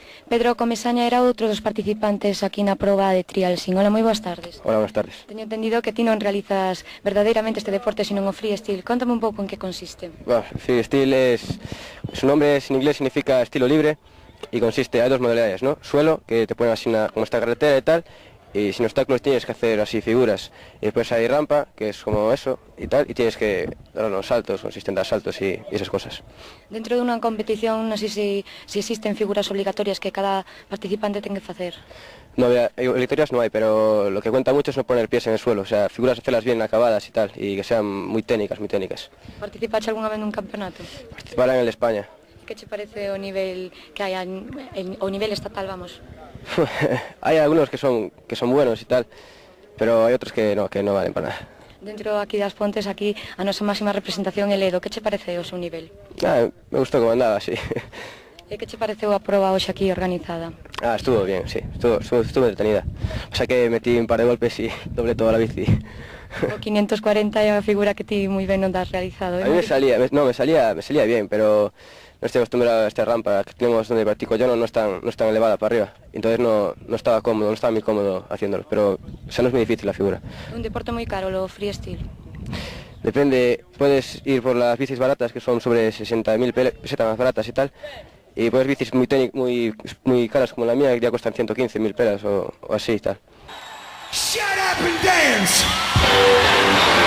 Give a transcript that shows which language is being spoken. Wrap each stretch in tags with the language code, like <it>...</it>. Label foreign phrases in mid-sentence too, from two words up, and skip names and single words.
<gl>Pedro Comesaña era outro dos participantes aquí na proba de trial sin. Hola, moi boas tardes.</gl> <es>Hola, buenas tardes.</es> <gl>Teño entendido que ti non realizas verdadeiramente este deporte sino o freestyle. Contame un pouco en que consiste.</gl> <es>Bueno, freestyle su nombre en inglés significa estilo libre y consiste, hay dos modalidades, ¿no? Suelo, que te ponen así como esta carretera y tal, y sin obstáculos tienes que hacer así figuras. Y después hay rampa, que es como eso y tal, y tienes que dar unos saltos, consisten en dar saltos y esas cosas.</es> <gl>Dentro dunha competición, non sei se existen figuras obligatorias que cada participante ten que facer.</gl> <es>No, obligatorias no hay, pero lo que cuenta mucho es no poner pies en el suelo, o sea, figuras hacerlas bien acabadas y tal, y que sean muy técnicas, muy técnicas.</es> <gl>Participaste algunha vez nun campeonato?</gl> <es>Participar en el de España.</es> <gl>Que che parece o nivel que hai, o nivel estatal, vamos?</gl> <es>Hay algunos que son buenos y tal, pero hay otros que no valen para nada.</es> <gl>Dentro aquí das Pontes, aquí a nosa máxima representación é Ledo. Que che parece o seu nivel?</gl> <es>Me gustó como andaba, sí.</es> <gl>E que che pareceu a proba hoxe aquí organizada?</gl> <es>Estuvo bien, sí, estuvo entretenida. O sea que metí un par de golpes y doblé toda la bici.</es> <gl>O 540 é a figura que ti moi ben non das realizado.</gl> <es>A mí me salía bien, pero no estoy acostumbrado a esta rampa que tenemos donde practico yo, no es tan elevada para arriba. Entonces no estaba cómodo, no estaba muy cómodo haciéndolo, pero o sea, no es muy difícil la figura.</es> <gl>Un deporte moi caro, o freestyle.</gl> <es>Depende, puedes ir por las bicis baratas, que son sobre 60.000 pesetas más baratas y tal, y puedes bicis muy caras como la mía, que ya cuestan 115.000 pelas o así y tal.</es> <en>Shut up and dance!</en>